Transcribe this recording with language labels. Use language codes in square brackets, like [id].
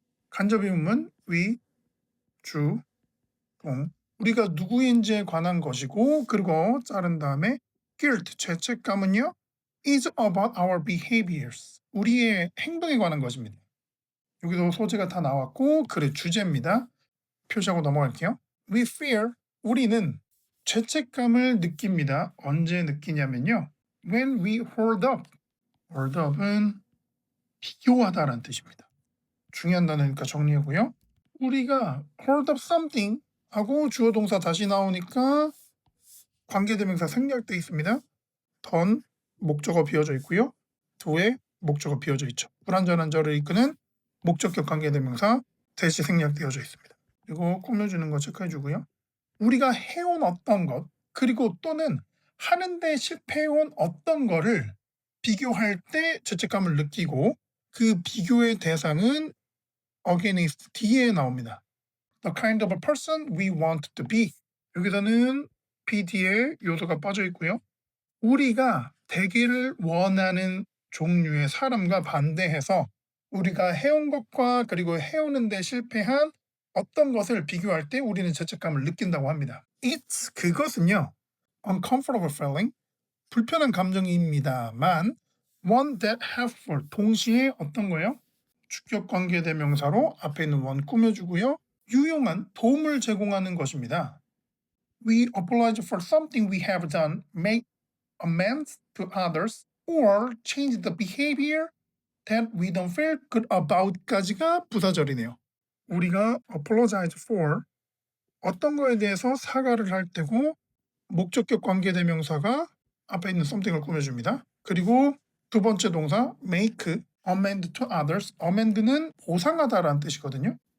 [ko] 간접 의문문 we, 주, 동, 우리가 누구인지에 관한 것이고, 그리고 자른 다음에 guilt, 죄책감은요 [en] is about our behaviors, [ko] 우리의 행동에 관한 것입니다. 여기도 소재가 다 나왔고 글의 주제입니다. 표시하고 넘어갈게요. [en] We fear, [ko] 우리는 죄책감을 느낍니다. 언제 느끼냐면요, [en] when we hold up, hold up [ko] 은 비교하다라는 뜻입니다. 중요한 단어니까 정리하고요. 우리가 [en] hold up something [ko] 하고 주어 동사 다시 나오니까 관계대명사 생략되어 있습니다. 던, 목적어 비어져 있고요. do에 목적어 비어져 있죠. 불완전한 절을 이끄는 목적격 관계대명사 대시 생략되어져 있습니다. 그리고 꾸며주는 거 체크해주고요. 우리가 해온 어떤 것, 그리고 또는 하는데 실패해온 어떤 거를 비교할 때 죄책감을 느끼고, 그 비교의 대상은 against 뒤에 나옵니다. [en] The kind of a person we want to be. [ko] 여기서는 be 뒤에 요소가 빠져 있고요. 우리가 되기를 원하는 종류의 사람과 반대해서 우리가 해온 것과 그리고 해오는데 실패한 어떤 것을 비교할 때 우리는 죄책감을 느낀다고 합니다. [en] It's, [ko] 그것은요, [en] uncomfortable feeling, [ko] 불편한 감정입니다만 [en] one that helpful, [ko] 동시에 어떤 거예요? 주격 관계 대명사로 앞에 있는 one 꾸며주고요. 유용한 도움을 제공하는 것입니다. [en] We apologize for something we have done, make amends to others, or change the behavior that we don't feel good about [ko] 까지가 부사절이네요. 우리가 [en] apologize for [ko] 어떤 거에 대해서 사과를 할 때고, 목적격 관계대명사가 앞에 있는 something을 꾸며줍니다. 그리고 두 번째 동사 [en] make amend to others, [ko] amend는 보상하다라는 뜻이거든요.